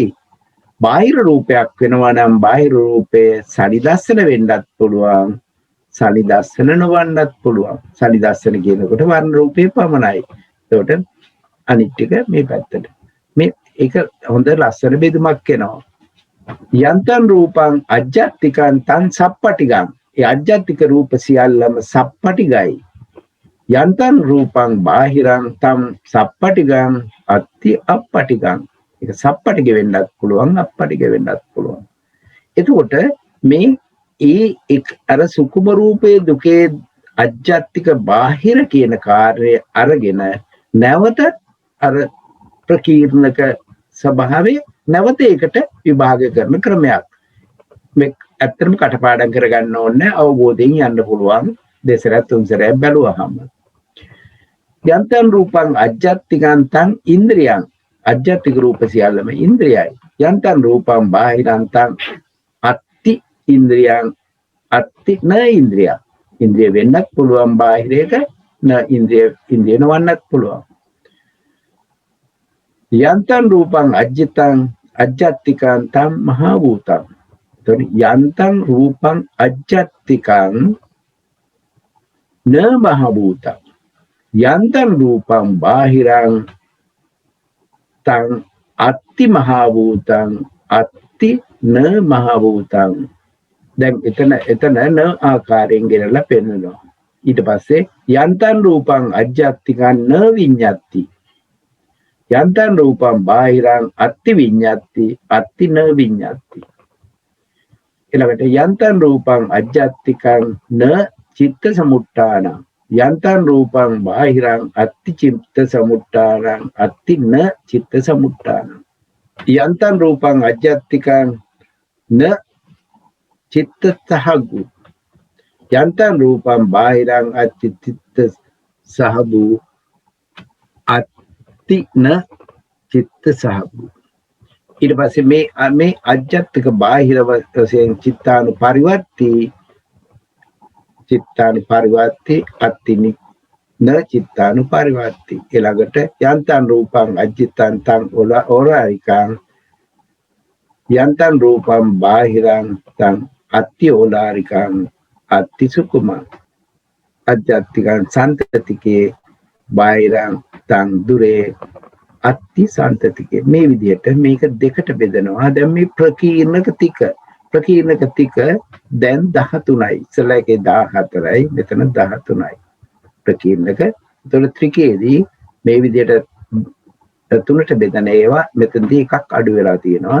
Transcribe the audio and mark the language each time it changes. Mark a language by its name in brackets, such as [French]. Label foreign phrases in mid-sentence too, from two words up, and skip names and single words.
[Sinhala] බාහිර රූපයක් වෙනවා නම් බාහිර රූපේ සනිදස්සන වෙන්නත් පුළුවන් සනිදස්සන නොවන්නත් පුළුවන්. සනිදස්සන කියනකොට වර්ණ රූපේ පමණයි. එතකොට අනිත් ටික මේ පැත්තට. මේ ඒක හොඳ ලස්සන බෙදුමක් එනවා. [Pali] යන්තං රූපං අජ්ජත්තිකං තං සප්පටිගං. [Sinhala] ඒ අජ්ජත්තික රූප සියල්ලම සප්පටිගයි. [Pali] යන්තං රූපං බාහිරං තං සප්පටිගං අත්ති අප්පටිගං. [Sinhala] ඒක සප්පටිග වෙන්නත් පුළුවන් අප්පටිග වෙන්නත් පුළුවන්. එතකොට මේ අර සුකුම රූපේ දුකේ අජ්ජත්තික බාහිර කියන කාර්යය අරගෙන නැවත අර ප්‍රකීර්ණක ස්වභාවයේ නැවත ඒකට විභාග කරන ක්‍රමයක්. මේ ඇත්තටම කටපාඩම් කරගන්න ඕනේ අවබෝධයෙන් යන්න පුළුවන් දෙසරත් තුන්සරයක් බැලුවහම. [Pali] යන්තං රූපං අජ්ජත්තිකං තං ඉන්ද්‍රියං. [Sinhala] අජ්ජත්තික රූප සියල්ලම ඉන්ද්‍රියයි. [Pali] යන්තං රූපං බාහිරං තං අත්ති ඉන්ද්‍රියං අත්ති න ඉන්ද්‍රිය. [Sinhala] ඉන්ද්‍රිය වෙන්නත් පුළුවන් බාහිරයක [Pali] න ඉන්ද්‍රිය [Sinhala] නොවන්නත් පුළුවන්. [Pali] යන්තං රූපං අජ්ජත්තිකං තං මහා භූතං. යන්තං රූපං අජ්ජත්තිකං න මහා භූතං. යන්තං රූපං බාහිරං තං අත්ති මහා භූතං අත්ති න මහා භූතං. [Sinhala] දැන් එතන න ආකාරයෙන් ගෙනලා පෙන්නනවා. ඊට පස්සේ [Pali] යන්තං රූපං අජ්ජත්තිකං න විඤ්ඤාති. යන්තං රූපං බාහිරං අත්ති විඤ්ඤාති අත්ති න විඤ්ඤාති. ඊළඟට යන්තං රූපං අජ්ජත්තිකං න චිත්ත සමුට්ඨානං. යන්තං රූපං බාහිරං අත්ති චිත්ත සමුට්ඨානං අත්ති න චිත්ත සමුට්ඨානං. යන්තං රූපං අජ්ජත්තිකං න චිත්ත සහගු. යන්තං රූපං බාහිරං අත්ති චිත්ත සහගු අත්ති න චිත්ත සහගු. [Sinhala] ඊට පස්සේ මේ අජ්ජත්තික බාහිර වශයෙන් [Pali] චිත්තානුපරිවර්ති අත්තිනි න චිත්තානුපරිවර්ති. ඊළඟට යන්තං රූපං අජ්ජිතං තං ඕලාරිකං. යන්තං රූපං බාහිරං තං අත්ති ඕලාරිකං අත්ති සුකුමං. අජ්ජත්තිකං සන්තතිකේ බාහිරං තං දුරේ අත්ති සන්තතිකේ. [Sinhala] මේ විදිහට මේක දෙකට බෙදනවා. දැන් මේ ප්‍රකීර්ණක ටික දැන් 13යි. ඉස්සෙල්ලා එකේ 14යි මෙතන 13යි. ප්‍රකීර්ණක. ඒතකොට ත්‍රිකේදී මේ විදිහට තුනට බෙදන ඒවා මෙතනදී එකක් අඩු වෙලා තියෙනවා.